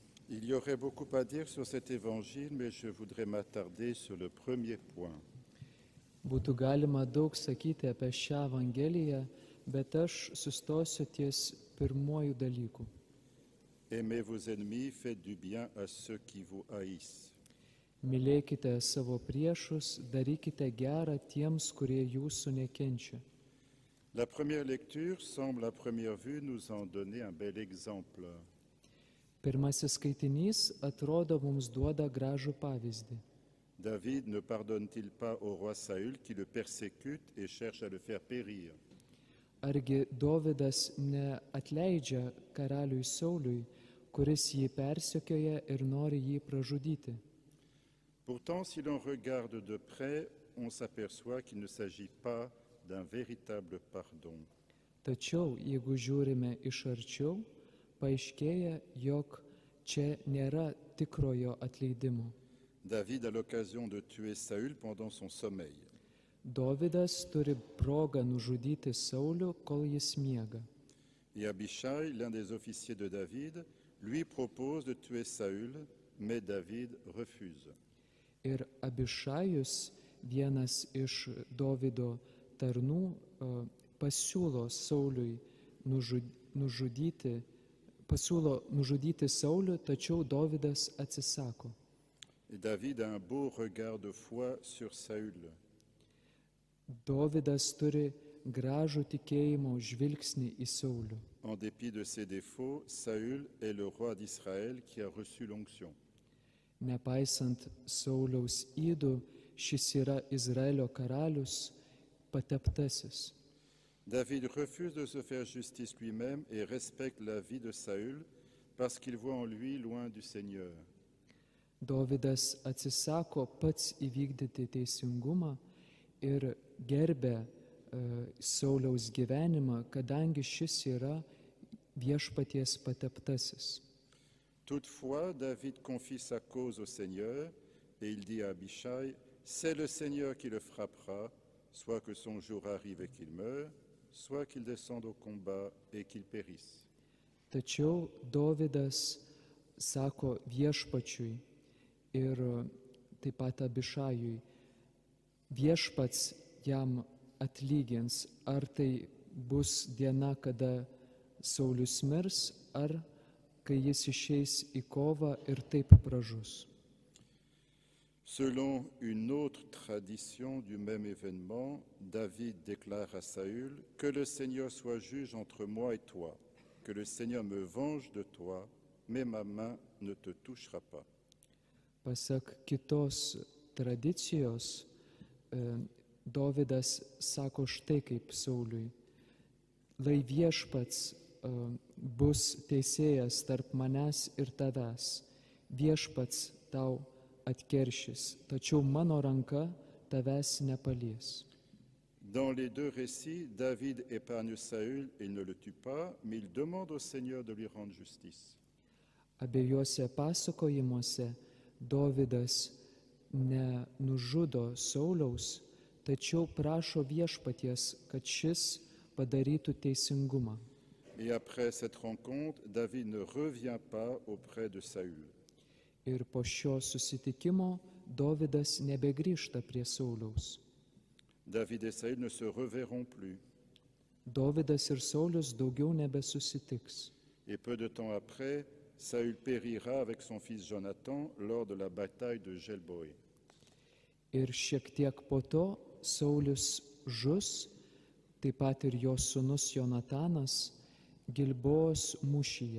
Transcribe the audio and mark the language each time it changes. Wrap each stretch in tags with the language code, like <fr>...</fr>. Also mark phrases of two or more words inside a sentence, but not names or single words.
<fr>Il y aurait beaucoup à dire sur cet évangile, mais je voudrais m'attarder sur le premier point.</fr> <lt>Būtų galima daug sakyti apie šią Evangeliją, bet aš sustosiu ties pirmuoju dalyku.</lt> <fr>Aimez vos ennemis, faites du bien à ceux qui vous haïssent.</fr> <lt>Mylėkite savo priešus, darykite gerą tiems, kurie jūsų nekenčia.</lt> <fr>La première lecture semble à première vue nous en donner un bel exemple.</fr> <lt>Pirmasis skaitinys atrodo mums duoda gražų pavyzdį.</lt> <fr>David ne pardonne-t-il pas au roi Saül qui le persécute et cherche à le faire périr?</fr> <lt>Argi Dovydas neatleidžia karaliui Sauliui, kuris jį persekioja ir nori jį pražudyti?</lt> <fr>Pourtant, si l'on regarde de près, on s'aperçoit qu'il ne s'agit pas d'un véritable pardon.</fr> <lt>Tačiau, jeigu žiūrime iš arčiau, paaiškėja, jog čia nėra tikrojo atleidimo.</lt> <fr>David a l'occasion de tuer Saül pendant son sommeil.</fr> <lt>Dovydas turi progą nužudyti Saulių, kol jis miega.</lt> <fr>Et Abishai, l'un des officiers de David, lui propose de tuer Saül, mais David refuse.</fr> <lt>Ir Abišajus, vienas iš Dovydo tarnų, pasiūlo nužudyti Saulių, tačiau Dovydas atsisako.</lt> <fr>Et David a un beau regard de foi sur Saül.</fr> <lt>Dovydas turi gražų tikėjimo žvilgsnį į Saulių.</lt> <fr>En dépit de ses défauts, Saül est le roi d'Israël qui a reçu l'onction.</fr> <lt>Nepaisant Sauliaus ydų, šis yra Izraelio karalius, pateptasis.</lt> <fr>David refuse de se faire justice lui-même et respecte la vie de Saül parce qu'il voit en lui loin du Seigneur.</fr> <lt>Dovydas atsisako pats įvykdyti teisingumą ir gerbia Sauliaus gyvenimą, kadangi šis yra viešpaties pateptasis.</lt> <fr>Toutefois, David confie sa cause au Seigneur et il dit à Abishai, « C'est le Seigneur qui le frappera, soit que son jour arrive et qu'il meure, soit qu'il descende au combat et qu'il périsse. »</fr> <lt>Tačiau Dovydas sako viešpačiui ir taip pat Abišajui, viešpats jam atlygins, ar tai bus diena, kada Saulius mirs, ar kai jis išeis į kovą ir taip pražus.</lt> <fr>Selon une autre tradition du même événement, David déclare à Saül, « Que le Seigneur soit juge entre moi et toi, que le Seigneur me venge de toi, mais ma main ne te touchera pas. »</fr> <lt>Pasak kitos tradicijos, Dovydas sako štai kaip Sauliui, lai viešpats bus teisėjas tarp manęs ir tavęs, viešpats tau atkeršys, tačiau mano ranka tavęs nepalies.</lt> <fr>Dans les deux récits, David épargne Saül et ne le tue pas, mais il demande au Seigneur de lui rendre justice.</fr> <lt>Abiejuose pasakojimuose Dovydas nenužudo Sauliaus, tačiau prašo viešpaties, kad šis padarytų teisingumą.</lt> <fr>Et après cette rencontre, David ne revient pas auprès de Saül.</fr> <lt>Ir po šio susitikimo Dovydas nebegrįžta prie Sauliaus.</lt> <fr>David et Saül ne se reverront plus.</fr> <lt>Dovydas ir Saulius daugiau nebesusitiks.</lt> <fr>Et peu de temps après, Saül périra avec son fils Jonathan lors de la bataille de Gelboé.</fr> <lt>Ir šiek tiek po to Saulius žus, taip pat ir jo sūnus Jonatanas, Gilboos mūšyje.</lt>